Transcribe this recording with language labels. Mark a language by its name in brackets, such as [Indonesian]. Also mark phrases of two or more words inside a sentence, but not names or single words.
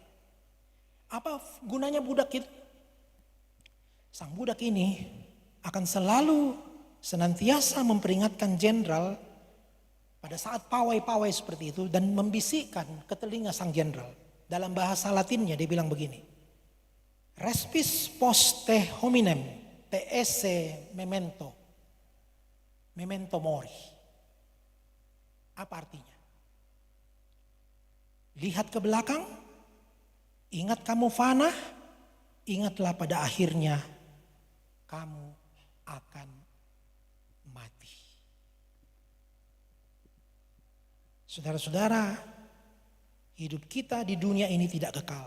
[Indonesian] Apa gunanya budak itu? Sang budak ini akan selalu senantiasa memperingatkan jenderal pada saat pawai-pawai seperti itu dan membisikkan ke telinga sang jenderal. Dalam bahasa Latinnya dia bilang begini, [Latin] respis poste hominem te esse memento, memento mori. [Indonesian] Apa artinya? Lihat ke belakang, ingat kamu fana, ingatlah pada akhirnya kamu akan mati. Saudara-saudara, hidup kita di dunia ini tidak kekal.